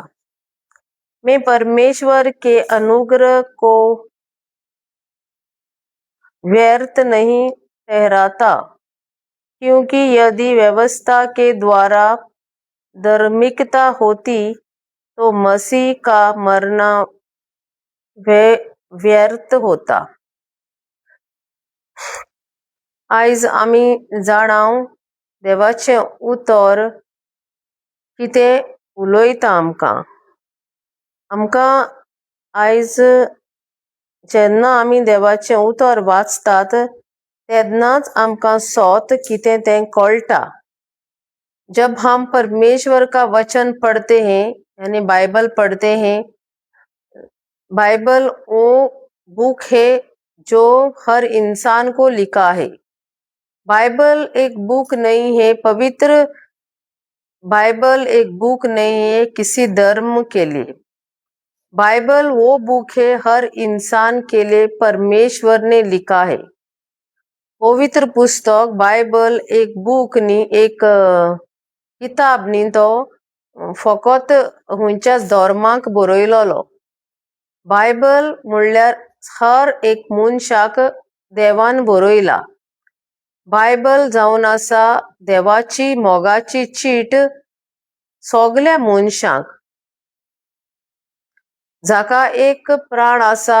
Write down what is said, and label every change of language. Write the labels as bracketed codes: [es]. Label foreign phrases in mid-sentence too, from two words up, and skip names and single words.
[hi] मैं परमेश्वर के अनुग्रह को व्यर्थ नहीं ठहराता, क्योंकि यदि व्यवस्था के द्वारा धार्मिकता होती तो मसीह का मरना व्यर्थ होता। [kok] आयज आमी जाणाव देवाचें उतर कितें उलोयता आमकां आयज जेन्ना आमी देवाचें उतर वाचतात तेन्नाच आमकां सोत कितें तें कळटा। [hi] जब हम परमेश्वर का वचन पढ़ते हैं यानी बाइबल पढ़ते हैं, बाइबल वो बुक है जो हर इंसान को लिखा है। बाइबल एक बुक नहीं है, पवित्र बाइबल एक बुक नहीं है किसी धर्म के लिए। बाइबल वो बुक है हर इंसान के लिए, परमेश्वर ने लिखा है। [kok] पवित्र पुस्तक बाइबल एक बुक नी, एक किताब नी, तो फकत हुंच्याच धर्माक बरयलोलो। बाइबल म्हणल्यार हर एक मनशाक देवान बरयला। बाइबल जावन आसा देवाची मोगाची चीट सगल्या मनशांक, जाका एक प्राण आसा,